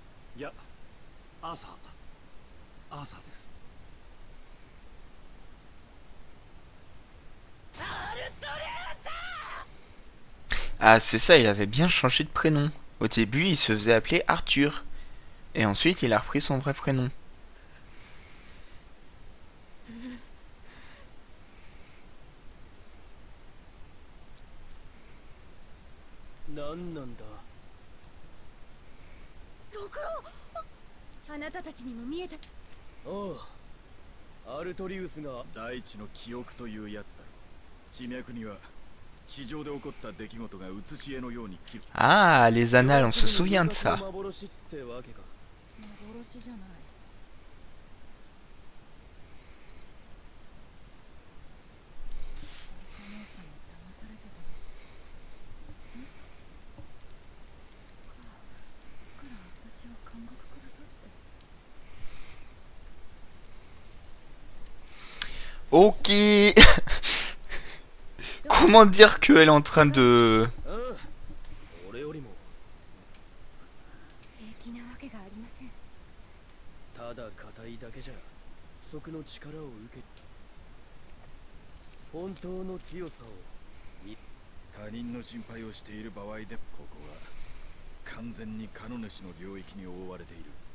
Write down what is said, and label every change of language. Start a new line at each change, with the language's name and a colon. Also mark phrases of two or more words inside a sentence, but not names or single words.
Japanese: いやアーサーです。
French: Ah, c'est ça, il avait bien changé de prénom. Au début, il se faisait appeler Arthur. Et ensuite, il a repris son vrai prénom.
Japanese: なんなんだ。六郎、あなたたちにも見えた。ああ、アルトリウスが大地の記憶というやつだろう。地脈には地上で起こった出来事が写し絵のように記録。
French: Ah, les annales, on se souvient de ça.
Japanese: 幻ってわけか。幻じゃない。お姉さんに騙されてたの。ん？から私を監獄から出して。
French: Ok. Comment dire qu'elle est en train de...
Japanese: 俺よりも平気なわけがありません。ただ硬いだけじゃ不足の力を受け、本当の強さを他人の心配をしている場合でここは完全にカノ主の領域に覆われている。